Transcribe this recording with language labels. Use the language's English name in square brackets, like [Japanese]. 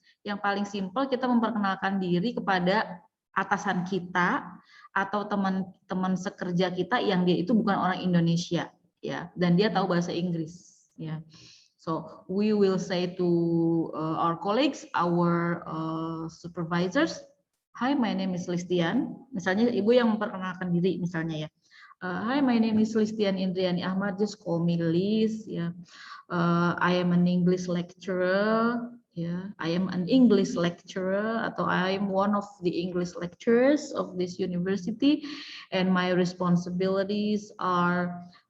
[Indonesian] Yang paling simpel kita memperkenalkan diri kepada atasan kita atau teman-teman sekerja kita yang dia itu bukan orang Indonesia, ya, dan dia tahu bahasa Inggris, ya. [English] So we will say to our colleagues, our supervisors, "Hi, my name is Listian." [Indonesian] Misalnya ibu yang memperkenalkan diri misalnya ya. [English] "Hi, my name is Listian Indriani Ahmad. Just call me Liz." Ya. I am an English lecturer. Ya, I am an English lecturer [Indonesian] atau [English] I am one of the English lecturers of this university, and my responsibilities are